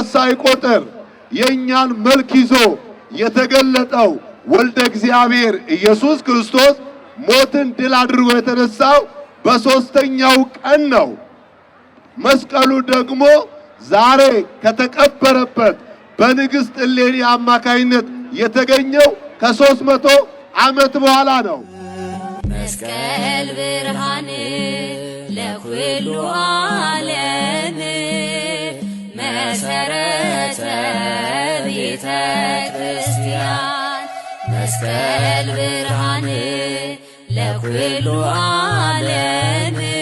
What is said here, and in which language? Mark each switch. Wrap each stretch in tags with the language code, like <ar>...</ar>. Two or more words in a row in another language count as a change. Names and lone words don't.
<am>ሳይቆጥር የእኛን መልክ ይዞ የተገለጠው ወልደ እግዚአብሔር ኢየሱስ ክርስቶስ ሞትን ድል አድርጎ የተነሳው በሦስተኛው ቀን ነው። መስቀሉ ደግሞ ዛሬ ከተቀበረበት በንግሥት እሌኒ አማካይነት የተገኘው ከ300 ዓመት በኋላ ነው።</am> <gez>መስቀል ብርሃን ለኩሉ ዓለም መሰረተ ቤተ ክርስቲያን። መስቀል ብርሃን ለኩሉ ዓለም</gez>